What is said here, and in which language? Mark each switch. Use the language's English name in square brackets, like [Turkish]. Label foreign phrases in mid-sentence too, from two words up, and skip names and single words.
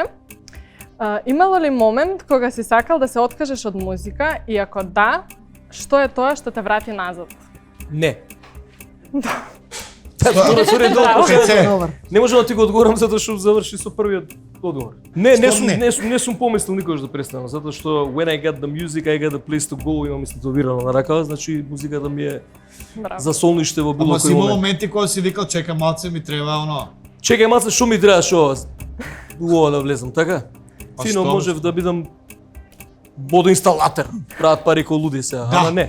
[Macedonian] Имало ли момент кога си сакал да се откажеш од музика и ако да, што е тоа што те врати назад? Не. Не можам да ти го одговорам затоа што заврши со првиот одговор. Не сум помислил никогаш да престанам, затоа што [English] when I got the music, I got a place to go, [Macedonian] имам истатовирано на ракава, значи музиката ми е за солниште во било кој момент. Ама си имал моменти кога си викал чекај малце ми треба оно. Чекај малце, што ми треба што ова да влезам, така? Фино можев да бидам водоинсталатор, прават пари кој луди сега, ама не.